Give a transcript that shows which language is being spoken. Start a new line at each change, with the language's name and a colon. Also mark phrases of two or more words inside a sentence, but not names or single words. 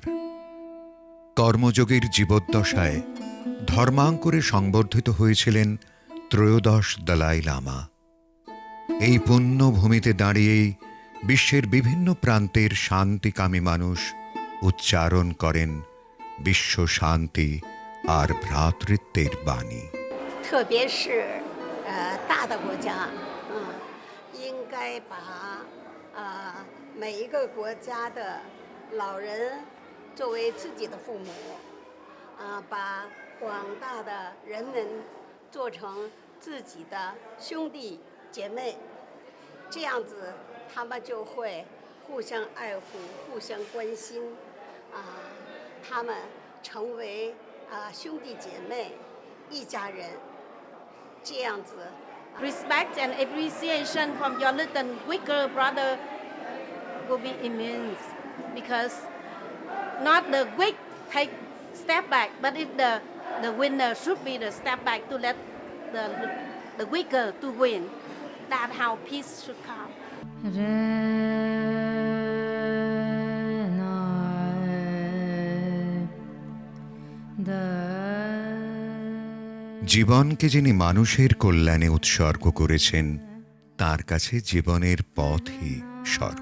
Bangla: কর্মযোগীর জীবদ্দশায় ধর্মাঙ্কুরে সংবর্ধিত হয়েছিলেন ত্রয়োদশ দলাই লামা। এই পুণ্য ভূমিতে দাঁড়িয়েই বিশ্বের বিভিন্ন প্রান্তের শান্তিকামী মানুষ উচ্চারণ করেন বিশ্ব শান্তি আর ভ্রাতৃত্বের বাণী।
Chinese: 特别是大的国家，应该把每一个国家的老人作为自己的父母，把广大的人们做成自己的兄弟姐妹，这样子他们就会互相爱护、互相关心，他们成为兄弟姐妹、一家人。这样子
English: respect and appreciation from your little weaker brother will be immense, because not the weak take step back, but if the winner should be the step back to let the weaker to win. That's how peace should come.
Bangla: জীবনকে যিনি মানুষের কল্যাণে উৎসর্গ করেছেন তার কাছে জীবনের পথই স্বর্গ।